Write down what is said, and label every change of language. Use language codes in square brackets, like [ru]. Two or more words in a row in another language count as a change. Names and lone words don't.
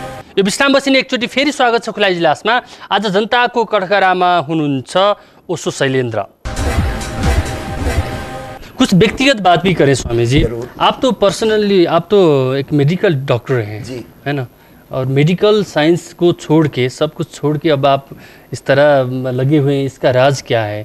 [ne] यो विश्रामपछि एकचोटि फेरि स्वागत छ खुला इजलासमा। आज जनताको कठघरामा हुनुहुन्छ ओशो शैलेंद्र। [hi] कुछ व्यक्तिगत बात भी करें स्वामी जी। आप तो पर्सनली आप तो एक [en] medical doctor [hi] हैं जी, है ना, और [en] medical science [hi] को छोड़ के सब कुछ छोड़ के अब आप इस तरह लगे हुए हैं, इसका राज क्या है?